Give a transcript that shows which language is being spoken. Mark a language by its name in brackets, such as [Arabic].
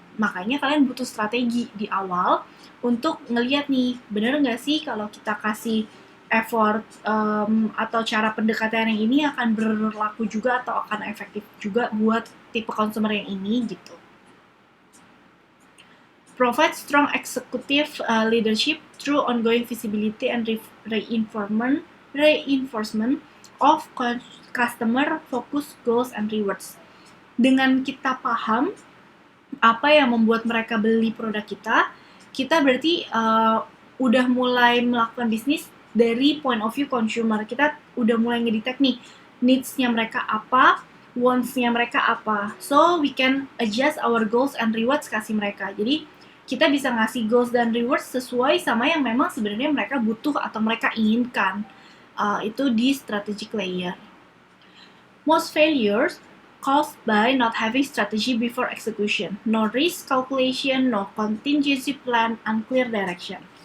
[Indonesian] Makanya kalian butuh strategi di awal untuk ngelihat nih, bener nggak sih kalau kita kasih effort atau cara pendekatan yang ini akan berlaku juga atau akan efektif juga buat tipe consumer yang ini gitu. [English] Provide strong executive leadership through ongoing visibility and reinforcement of customer focus goals and rewards. [Indonesian] Dengan kita paham apa yang membuat mereka beli produk kita berarti udah mulai melakukan bisnis dari point of view consumer. Kita udah mulai ngedetect nih needs-nya mereka apa, wants-nya mereka apa. [English] So we can adjust our goals and rewards [Indonesian] kasih mereka. Jadi kita bisa ngasih goals dan rewards sesuai sama yang memang sebenarnya mereka butuh atau mereka inginkan. Itu di strategic layer. [English] Most failures caused by not having strategy before execution. No risk calculation, no contingency plan, unclear direction.